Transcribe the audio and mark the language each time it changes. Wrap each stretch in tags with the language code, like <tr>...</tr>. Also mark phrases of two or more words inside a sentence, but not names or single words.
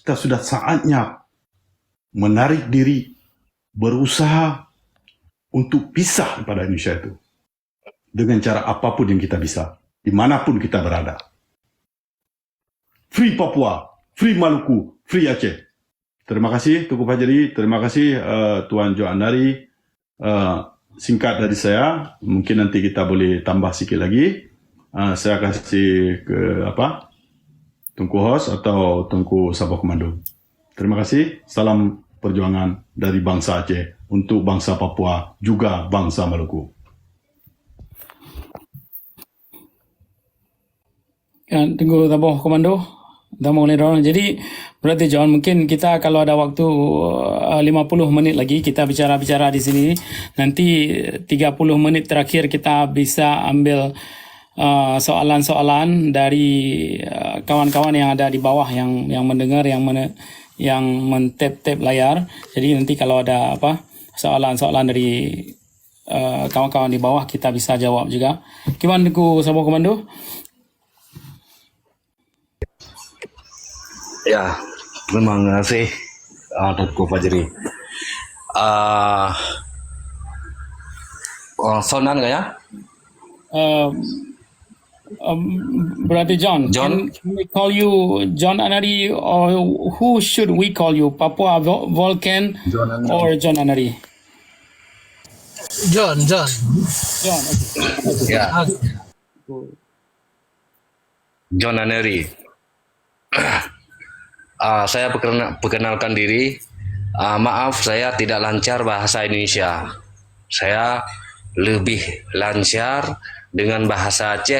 <id>kita sudah saatnya menarik diri, berusaha untuk pisah pada Indonesia itu. Dengan cara apapun yang kita bisa, dimanapun kita berada.</id> <en>Free Papua, Free Maluku, Free Aceh.</en> <id>Terima kasih Tunku Fajri, terima kasih Tuan Jo Andari. Singkat dari saya, mungkin nanti kita</id> <ms>boleh tambah sikit lagi.</ms> <id>Saya kasih ke Tunku Hos atau Tunku Sabah Komando. Terima kasih. Salam perjuangan dari bangsa Aceh untuk bangsa Papua, juga bangsa Maluku. Tunggu Sabah Komando. Dah mulai dorong. Jadi berarti John, mungkin kita kalau ada waktu 50 menit lagi kita bicara-bicara di sini. Nanti 30 menit terakhir kita bisa ambil soalan-soalan dari kawan-kawan yang ada di bawah yang mendengar, yang men-tap layar. Jadi nanti kalau ada soalan-soalan dari kawan-kawan di bawah kita bisa jawab juga. Gimana Tunku Sabah Komando? Ya, terima kasih Tunku Fajri. Sonan nggak ya? Berarti John. John?</id> <en>Can we call you John Anari, or who should we call you? Papua Volcan or John Anari? John. John. Okay.</en> <id>Ya, John Aneri. Saya perkenalkan diri. Maaf, saya tidak lancar bahasa Indonesia. Saya lebih lancar dengan bahasa Aceh.</id>